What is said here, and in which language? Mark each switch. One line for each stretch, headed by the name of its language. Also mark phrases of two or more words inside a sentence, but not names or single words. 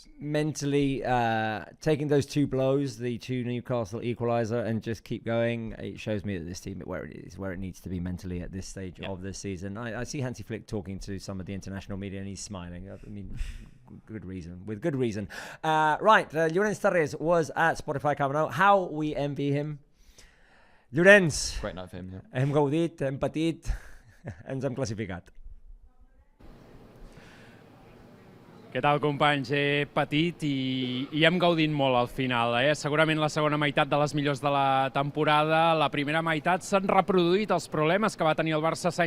English: Mentally, taking those 2 blows, the 2 Newcastle equaliser, and just keep going, it shows me that this team where it needs to be mentally at this stage of the season. I see Hansi Flick talking to some of the international media, and he's smiling. I mean, with good reason. Right, Llorens Tarrés was at Spotify Camp Nou. How we envy him. Llorens. Great night for him, yeah.
Catalan: Hem gaudit, hem patit, ens hem classificat. Què tal, companys? He patit i hem gaudit molt al final. Segurament la segona meitat de les millors de la temporada. La primera meitat s'han reproduït els problemes que va tenir el Barça a St.